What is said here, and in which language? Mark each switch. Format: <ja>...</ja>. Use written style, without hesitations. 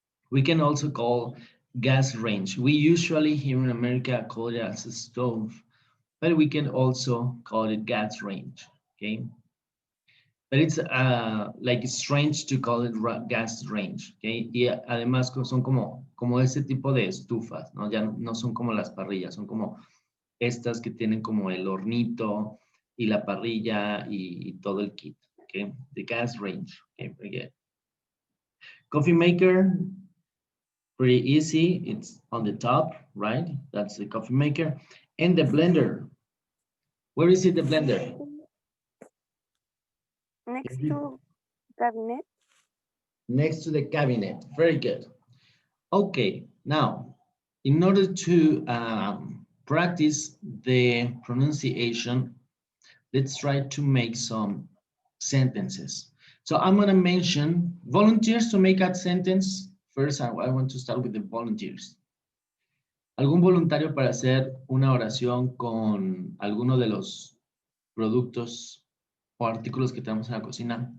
<en>We can also call gas range. We usually here in America call it as a stove, but we can also call it gas range, okay? But it's like strange to call it gas range, okay?</en> <es>Y además son como ese tipo de estufas, ¿no? Ya no son como las parrillas, son como estas que tienen como el hornito y la parrilla y todo el kit, okay?</es> <en>The gas range, okay, very good. Coffee maker, pretty easy. It's on the top, right? That's the coffee maker. And the blender. Where is it, the blender? Next to cabinet. Next to the cabinet. Very good. Okay, now, in order to practice the pronunciation, let's try to make some sentences. So I'm going to mention volunteers to make a sentence. First, I want to start with the volunteers.</en> <es>¿Algún voluntario para hacer una oración con alguno de los productos o artículos que tenemos en la cocina?</es>